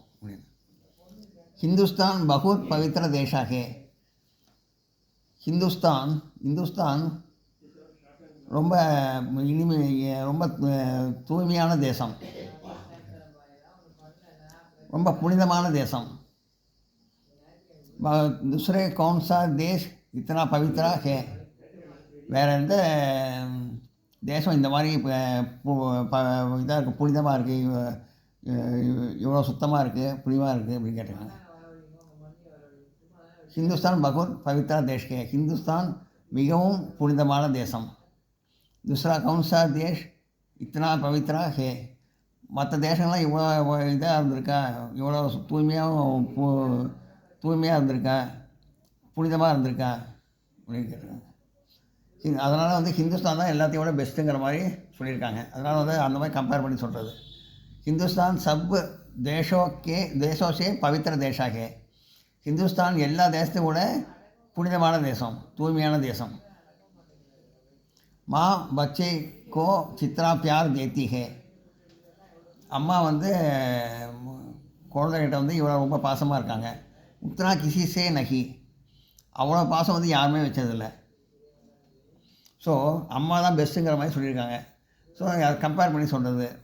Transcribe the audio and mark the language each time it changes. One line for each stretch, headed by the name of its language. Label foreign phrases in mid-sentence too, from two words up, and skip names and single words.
Hindi: हिंदुस्तान बहुत पवित्र देश है.
Tamil: இந்துஸ்தான் ரொம்ப ரொம்ப தூய்மையான தேசம். ரொம்ப புனிதமான தேசம்.
Hindi: दूसरे कौन सा देश इतना पवित्र है?
Tamil: வேறு எந்த தேசம் இந்த மாதிரி இதாக இருக்குது, புனிதமாக இருக்குது, இவ்வளோ சுத்தமாக இருக்குது, புனிதமாக இருக்குது அப்படின்னு கேட்டிருக்காங்க.
Hindi: हिंदुस्तान बहुत पवित्र देश है,
Tamil: ஹிந்துஸ்தான் மிகவும் புனிதமான தேசம்.
Hindi: दूसरा कौन सा देश इतना पवित्रा है?
Tamil: மற்ற தேசங்கள்லாம் இவ்வளோ இதாக இருந்திருக்கா, இவ்வளோ தூய்மையாக இருந்திருக்கா, புனிதமாக இருந்திருக்கா அப்படின்னு கேட்டிருக்காங்க. அதனால் வந்து ஹிந்துஸ்தான் தான் எல்லாத்தையும் விட பெஸ்ட்டுங்கிற மாதிரி சொல்லியிருக்காங்க. அதனால் வந்து அந்த மாதிரி கம்பேர் பண்ணி சொல்கிறது.
Hindi: हिंदुस्तान सब देशों से पवित्र देश है,
Tamil: ஹிந்துஸ்தான் எல்லா தேசத்தையும் விட புனிதமான தேசம், தூய்மையான தேசம்.
Hindi: माँ बच्चे को जितना प्यार देती है,
Tamil: அம்மா வந்து குழந்தைகிட்ட வந்து இவ்வளோ ரொம்ப பாசமாக இருக்காங்க.
Hindi: उतना किसी से नहीं,
Tamil: அவ்வளோ பாசம் வந்து யாருமே வச்சதில்லை. ஸோ அம்மா தான் பெஸ்ட்டுங்கிற மாதிரி சொல்லியிருக்காங்க. ஸோ அதை கம்பேர் பண்ணி சொல்கிறது.